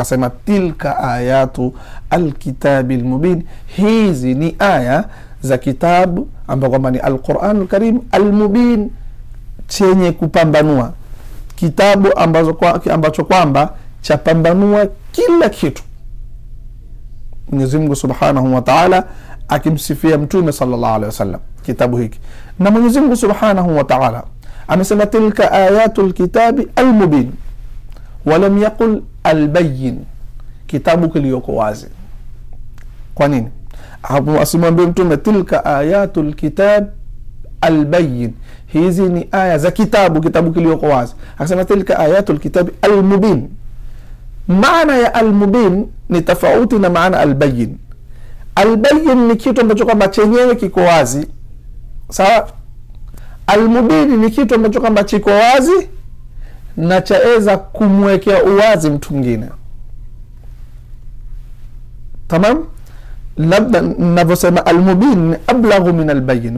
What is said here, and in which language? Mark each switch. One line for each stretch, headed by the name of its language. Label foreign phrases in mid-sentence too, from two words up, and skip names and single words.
Swahili: Akasema
Arabic: تلك آيات الكتاب المبين,
Swahili: hizi ni aya za kitabu ambao kwamba ni Al-Qur'anul Karim al-Mubin, chenye kupambanua, kitabu ambacho kwamba chapambanua kila kitu. Mwenyezi Mungu
Arabic: سبحانه وتعالى
Swahili: akimsifia Mtume
Arabic: صلى الله عليه وسلم
Swahili: kitabu hiki. Na Mwenyezi Mungu
Arabic: سبحانه وتعالى amesema تلك آيات الكتاب المبين ولم يقل البين,
Swahili: kitabu kiliyoko wazi. Kwa nini? Hapo asimwambie Mtume
Arabic: تلك آيات الكتاب البين,
Swahili: hizi ni aya za kitabu kiliyoko wazi.
Arabic: Akasema تلك آيات الكتاب المبين.
Swahili: Maana ya al-mubin ni tofauti na maana al-bayyin. Al-bayyin ni kitu ambacho kwamba chenyewe kiko wazi, sawa? Al-mubin ni kitu ambacho kwamba kiko wazi na chaeza kumwekea uwazi mtu mwingine. Tamam? Labda ninavyosema
Arabic: المبين أبلغ من البين.